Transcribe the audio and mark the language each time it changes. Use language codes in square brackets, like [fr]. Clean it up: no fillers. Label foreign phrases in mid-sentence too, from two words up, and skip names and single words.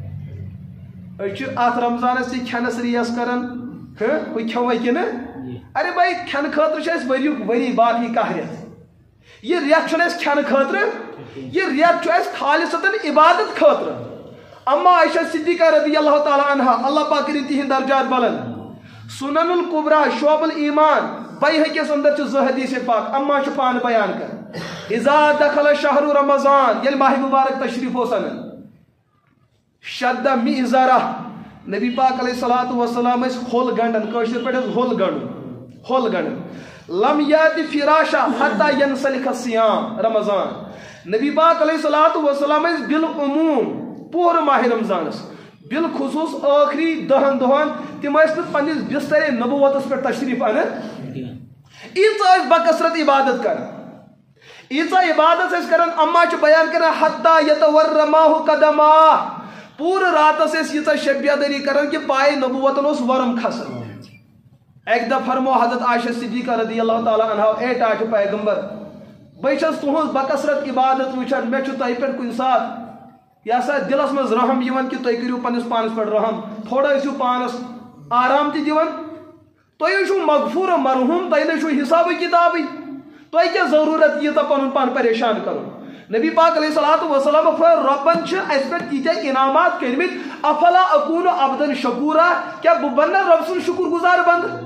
[ks] أسۍ چھِ اتھ رمضانس تہِ کھٮ۪نس ریس کران ہُہ کھٮ۪وے کِنہٕ ارے بھائی کھٮ۪نہٕ خٲطرٕ چھُ اَسہِ ؤریُک ؤری باقٕے کاہ رٮ۪تھ یہِ رٮ۪تھ چھُنہٕ اَسہِ کھٮ۪نہٕ خٲطرٕ یہِ رٮ۪تھ چھُ اَسہِ خالصتن عبادت خٲطرٕ اما عائشہ صدیقہ [ar] رضی اللہ تعالیٰ عنہا [ks] اللہ پاک کٔرِنۍ تِہنٛدۍ درجات بلند سنن القبرا شعب الایمان بیہقیس اندر چھُ 2 حدیث پاک اما چھُ پانہٕ بیان کران [ar] اذا دخل شہر رمضان [ks] ییٚلہِ ماہ مبارک تشریف اوس انان [ar] شد مئزرہ [ks] نبی پاک [ar] علیہ الصلوۃ والسلام [ks] ٲسۍ ہول گنڈان کٲشِر پٲٹھۍ ٲس ہول گنڈُن [ar] لم یات فراشا حتى ينسلخ الصيام رمضان [ks] نبی پاک [ar] علیہ الصلوۃ والسلام [ks] ٲسۍ بالعموم پوٗرٕ ماہ رمضانس بالخصوص ٲخری 10 دۄہن تِم ٲسۍ نہٕ پننِس بسترے نبوتس پٮ۪ٹھ تشریف انان ییٖژاہ ٲسۍ بکثرت عبادت کران ییٖژاہ عبادت ٲسۍ کران اما چھُ بیان کران [ar] حتى يتورماه قدماه [ks] پوٗرٕ راتس ٲسۍ ییٖژاہ شبیدٲری کران کہ پایہِ نبوتن اوس ورم کھسان ایک دہ فرمو حضرت عائشہ صدیقہ [ar] رضی اللہ تعالیٰ عنہ [ks] اے ٹاٹھ پیغمبر بہت تہذ بکثرت عبادت وچان مے تہ پہ کن سات یہ سا دلس مز رحم یوان کہ تھی کرو پنس پانس پہ رحم تھوڑا ٲسِو پانس آرام تہ دِوان تُہۍ چھو مغفور و مرحوم تۄہہِ نہ چھو حساب کتابی تۄہہِ کیٛاہ ضروٗرت ییٖژاہ پنُن پان پریشان کرُن نبی پاک [ar] علیہ الصلوۃ والسلام [ks] رۄبن چھِ اَسہِ پٮ۪ٹھ تیٖتیاہ انعامات کٔرمٕتۍ [ar] افلا اکون عبدن شکورا [ks] کیٛاہ بہٕ بننا رۄب سُنٛد شُکر گزار بند